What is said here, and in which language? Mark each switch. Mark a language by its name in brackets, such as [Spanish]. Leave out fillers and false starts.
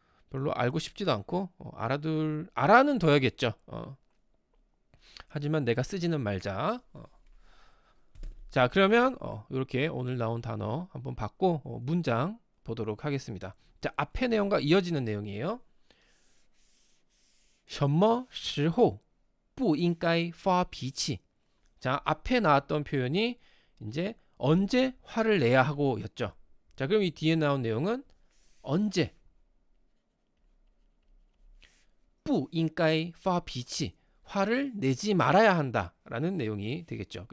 [Korean] 별로 알고 싶지도 않고 알아는 둬야겠죠. 하지만 내가 쓰지는 말자. 자, 그러면 이렇게 오늘 나온 단어 한번 봤고 문장 보도록 하겠습니다. 자, 앞의 내용과 이어지는 내용이에요. [Chinese] 什么时候不应该发脾气? [Korean] 자, 앞에 나왔던 표현이 이제 언제 화를 내야 하고였죠. 자, 그럼 이 뒤에 나온 내용은 언제 [Chinese] 不应该发脾气, [Korean] 화를 내지 말아야 한다라는 내용이 되겠죠.